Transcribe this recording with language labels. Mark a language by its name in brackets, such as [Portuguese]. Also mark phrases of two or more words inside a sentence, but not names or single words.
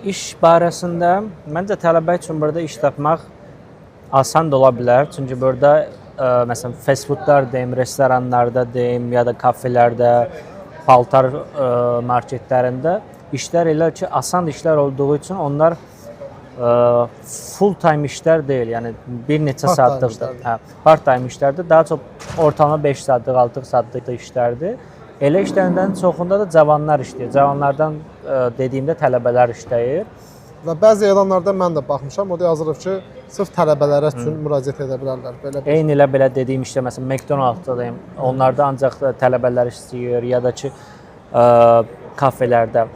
[Azerbaijani] İş barəsində məncə tələbə üçün burada iş tapmaq asan da ola bilər. Çünki burada məsələn [English] fast foodlar [Azerbaijani] deyim, restoranlarda deyim ya da kafelərdə, paltar marketlərində işlər elə ki asan işlər olduğu üçün onlar [English] full time [Azerbaijani] işlər deyil. Yəni bir neçə saatlıq, [English] part time [Azerbaijani] işlərdir. Daha çox ortalama 5 saatlıq, 6 saatlıq işlərdir. Elə işlərdən çoxunda da cavanlar işləyir. Cavanlardan dediyimdə tələbələr işləyir. Və bəzi elanlarda mən də baxmışam, o da yazılıb ki, sırf tələbələrə üçün müraciət edə bilərlər. Eyni elə belə dediyim işdə məsələn McDonald's-da deyim, onlarda ancaq tələbələr istəyir ya da ki kafelərdə.